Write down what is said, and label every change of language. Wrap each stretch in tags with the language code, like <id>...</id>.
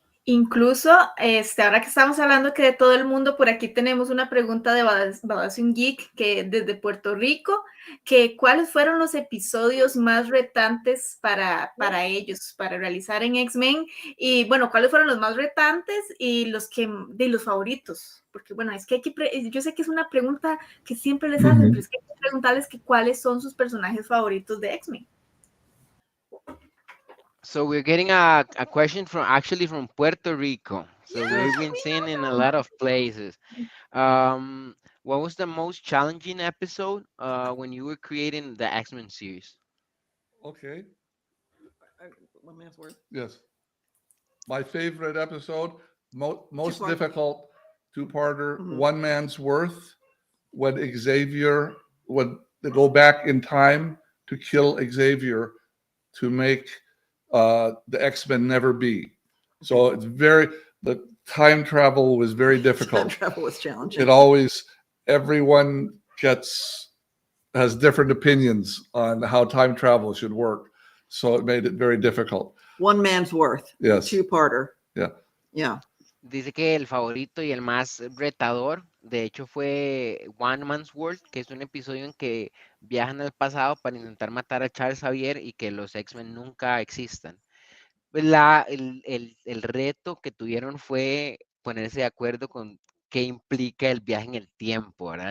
<es>Incluso, ahora que estamos hablando que de todo el mundo, por aquí tenemos una pregunta de Badasun Geek, que desde Puerto Rico, que cuáles fueron los episodios más retantes para ellos, para realizar en X-Men, y bueno, cuáles fueron los más retantes y los favoritos, porque bueno, es que yo sé que es una pregunta que siempre les hacen, pero es que hay que preguntarles que cuáles son sus personajes favoritos de X-Men.</es> <en>So we're getting a question from Puerto Rico. So we've been seeing in a lot of places. What was the most challenging episode when you were creating the X-Men series? Okay. One man's worth. Yes. My favorite episode, most Two-parter. difficult two-parter, Mhm. One Man's Worth, when Xavier would go back in time to kill Xavier to make the X-Men never be. So it's the time travel was very Time difficult. travel was challenging. It always, everyone has different opinions on how time travel should work. So it made it very difficult. One man's worth. Yes. Two-parter. Yeah. Yeah.</en> <es>Dice que el favorito y el más retador, de hecho, fue One Man's World, que es un episodio en que viajan al pasado para intentar matar a Charles Xavier y que los X-Men nunca existan. El reto que tuvieron fue ponerse de acuerdo con qué implica el viaje en el tiempo, ¿verdad?</es>